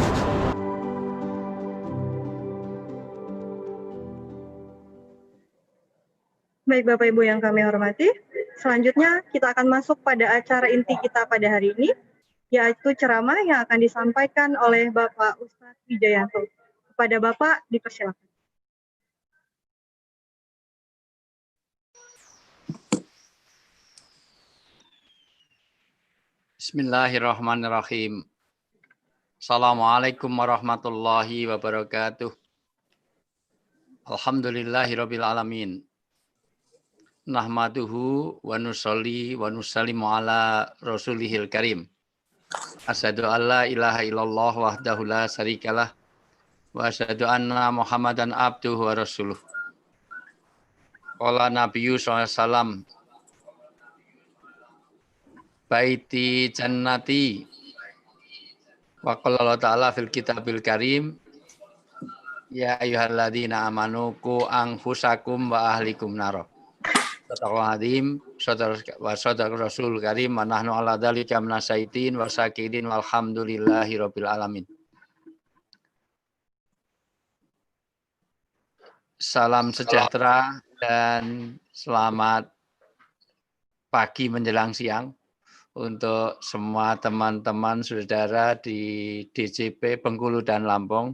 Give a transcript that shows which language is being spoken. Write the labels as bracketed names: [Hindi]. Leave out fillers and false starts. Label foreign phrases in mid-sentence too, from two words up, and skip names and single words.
[Indonesian] Baik Bapak Ibu yang kami hormati, selanjutnya kita akan masuk pada acara inti kita pada hari ini, yaitu ceramah yang akan disampaikan oleh Bapak Ustadz Wijayanto. Kepada Bapak dipersilakan. [Arabic] بسم الله الرحمن الرحيم. السلام عليكم ورحمة الله وبركاته. الحمد لله رب العالمين. نحمده ونصلي ونسلم على رسوله الكريم. أشهد أن لا إله إلا الله وحده لا شريك له وأشهد أن محمدا عبده ورسوله. قال النبي صلى الله عليه وسلم، بيتي جنتي، وقال الله تعالى في الكتاب الكريم، يا أيها الذين آمنوا قوا أنفسكم وأهليكم نارا. صدق الله العظيم، وصدق الرسول الكريم، ونحن على ذلك من الشاهدين والشاكرين والحمد لله رب العالمين. [Indonesian] Salam sejahtera dan selamat pagi menjelang siang untuk semua teman-teman saudara di DJP Bengkulu dan Lampung.